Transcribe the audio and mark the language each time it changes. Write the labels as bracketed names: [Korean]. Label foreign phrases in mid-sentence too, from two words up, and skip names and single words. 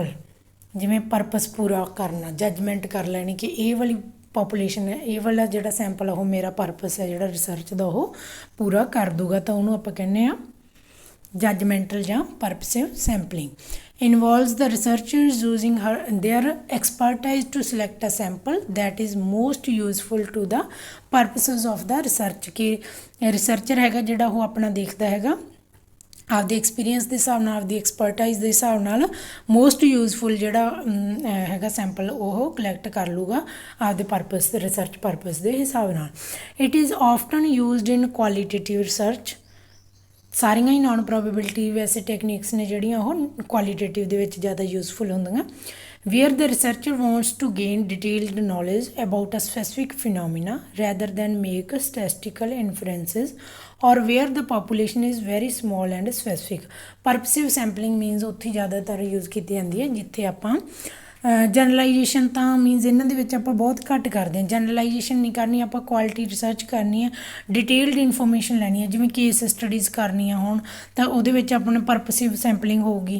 [Punjabi] ਜਿਵੇਂ ਪਰਪਸ ਪੂਰਾ ਕਰਨਾ, ਜੱਜਮੈਂਟ ਕਰ ਲੈਣੀ ਕਿ ਇਹ ਵਾਲੀ ਪਾਪੂਲੇਸ਼ਨ ਹੈ, ਇਹ ਵਾਲਾ ਜਿਹੜਾ ਸੈਂਪਲ ਆ ਉਹ ਮੇਰਾ ਪਰਪਸ ਹੈ ਜਿਹੜਾ ਰਿਸਰਚ ਦਾ ਉਹ ਪੂਰਾ ਕਰ ਦੂਗਾ, ਤਾਂ ਉਹਨੂੰ ਆਪਾਂ ਕਹਿੰਦੇ ਹਾਂ ਜੱਜਮੈਂਟਲ ਜਾਂ [English] purposive sampling. Involves the researchers using their expertise to select a sample that is most useful to the purposes of the research। [Punjabi] ਕਿ ਰਿਸਰਚਰ ਹੈਗਾ ਜਿਹੜਾ ਉਹ ਆਪਣਾ ਦੇਖਦਾ ਹੈਗਾ ਆਪਦੇ ਐਕਸਪੀਰੀਅੰਸ ਦੇ ਹਿਸਾਬ ਨਾਲ, ਆਪਦੀ ਐਕਸਪਰਟਾਈਜ਼ ਦੇ ਹਿਸਾਬ ਨਾਲ [English] most useful [Punjabi] ਜਿਹੜਾ ਹੈਗਾ ਸੈਂਪਲ ਉਹ ਕਲੈਕਟ ਕਰ ਲੂਗਾ ਆਪਦੇ ਪਰਪਸ, [English] research purpose [Punjabi] ਦੇ ਹਿਸਾਬ ਨਾਲ। [English] It is often used in qualitative research. [Punjabi] ਸਾਰੀਆਂ ਹੀ [English] non probability [Punjabi] ਵੈਸੇ ਟੈਕਨੀਕਸ ਨੇ ਜਿਹੜੀਆਂ ਉਹ ਕੁਆਲੀਟੇਟਿਵ ਦੇ ਵਿੱਚ ਜ਼ਿਆਦਾ ਯੂਜ਼ਫੁਲ ਹੁੰਦੀਆਂ। [English] where the researcher wants to gain detailed knowledge about a specific phenomena rather than make statistical inferences, or where the population is very small and specific। purposive sampling means [Punjabi] ਉੱਥੇ ਜ਼ਿਆਦਾਤਰ ਯੂਜ਼ ਕੀਤੀ ਜਾਂਦੀ ਹੈ ਜਿੱਥੇ ਆਪਾਂ ਜਨਰਲਾਈਜੇਸ਼ਨ ਤਾਂ ਮੀਨਸ ਇਹਨਾਂ ਦੇ ਵਿੱਚ ਆਪਾਂ ਬਹੁਤ ਘੱਟ ਕਰਦੇ ਹਾਂ। ਜਨਰਲਾਈਜੇਸ਼ਨ ਨਹੀਂ ਕਰਨੀ, ਆਪਾਂ [English] quality research [Punjabi] ਕਰਨੀ ਹੈ, [English] detailed information [Punjabi] ਲੈਣੀ ਹੈ। ਜਿਵੇਂ [English] case studies [Punjabi] ਕਰਨੀਆਂ ਹੋਣ ਤਾਂ ਉਹਦੇ ਵਿੱਚ ਆਪਣਾ [English] purposive sampling [Punjabi] ਹੋਊਗੀ।